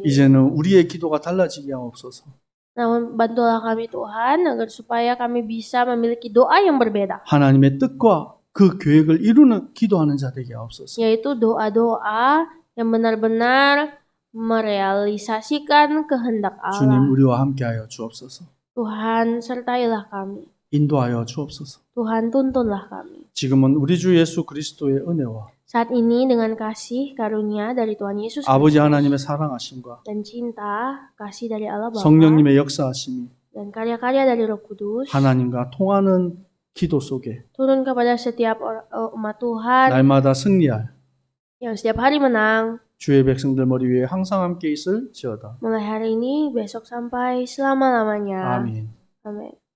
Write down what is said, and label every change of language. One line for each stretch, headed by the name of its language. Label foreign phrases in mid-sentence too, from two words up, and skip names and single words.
Korean: 이제는 우리의 기도가 달라지게 하옵소서.
Indonesian: Namun bantulah kami Tuhan agar supaya kami bisa memiliki doa yang berbeda.
Korean: 하나님의 뜻과 그 계획을 이루는 기도하는 자 되게 하옵소서.
Indonesian: Yaitu doa-doa yang benar-benar merealisasikan kehendak
Korean: 주님,
Indonesian: Allah.
Korean: 우리와 함께하여 주옵소서.
Indonesian: Tuhan sertailah kami.
Korean: 인도하여 주옵소서.
Indonesian: Tuhan tuntunlah kami.
Korean: 지금은 우리 주 예수 그리스도의 은혜와
Indonesian: Saat ini dengan kasih karunia dari Tuhan Yesus
Korean: 아버지
Indonesian: Kristus
Korean: 하나님의 사랑하심과
Indonesian: dan cinta kasih dari Allah Bapa
Korean: 성령님의 역사하심이
Indonesian: dan karya-karya dari Roh Kudus
Korean: 하나님과 통하는 기도 속에
Indonesian: turun kepada setiap umat Tuhan
Korean: 날마다 승리할
Indonesian: yang setiap hari menang
Korean: 주의 백성들 머리 위에 항상 함께 있을지어다.
Indonesian: mulai hari ini besok sampai selama-lamanya.
Korean: 아멘.
Indonesian: Amin.